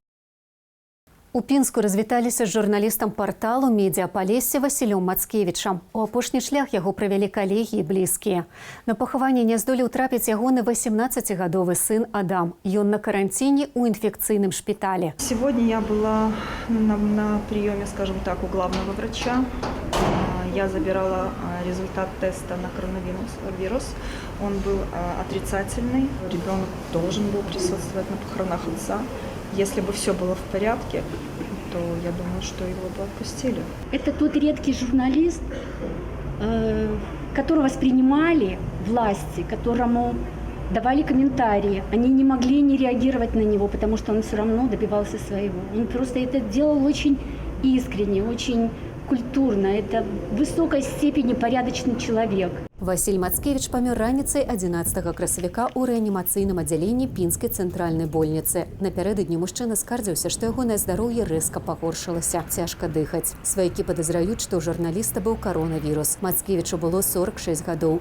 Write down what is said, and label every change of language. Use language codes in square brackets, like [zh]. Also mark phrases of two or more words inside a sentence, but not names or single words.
[be] У Пінску развіталіся з журналістам парталу «Медіапалесе» Васілём Мацкевічам. У апошні шлях яго правялі калегі і блізкія. На пахаванне не здолеў трапіць ягоны 18-гадовы сын Адам. Ён на каранціне ў інфекцыйным шпіталі. [ru] Сегодня я была на приеме, скажем так, у главного врача. Я забирала результат теста на коронавирус. Он был отрицательный. Ребенок должен был присутствовать на похоронах отца. Если бы все было в порядке, то я думаю, что его бы отпустили. Это тот редкий журналист, которого воспринимали власти, которому давали комментарии. Они не могли не реагировать на него, потому что он все равно добивался своего. Он просто это делал очень искренне, очень культурно, это в высокой степени порядочный человек. [be] Василь Мацкевич памёр раніцай 11 красавіка ў рэанімацыйным аддзяленні пінскай цэнтральнай больніцы. Напярэдадні мужчына скардзіўся, што ягонае здароўе рэзка пагоршылася, цяжка дыхаць. Сваякі падазраюць, што ў журналіста быў каронавірус. Мацкевічу было 46 гадоў.